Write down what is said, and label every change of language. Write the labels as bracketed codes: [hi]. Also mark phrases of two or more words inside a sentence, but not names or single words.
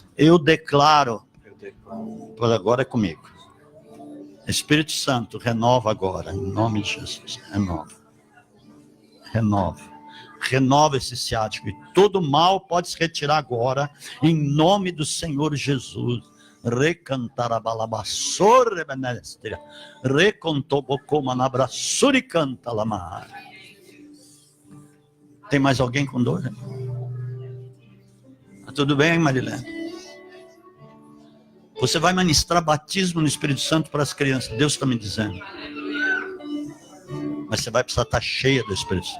[pt] Eu declaro. Por agora é comigo. Espírito Santo, renova agora. Em nome de Jesus. Renova esse ciático. E todo mal pode se retirar agora. Em nome do Senhor Jesus. Recantar a balabassore benestria, recontobocoma na braçuri canta lamar. Tem mais alguém com dor? Tudo bem, Marilene? Você vai ministrar batismo no Espírito Santo para as crianças. Deus está me dizendo. Mas você vai precisar estar cheia do Espírito Santo.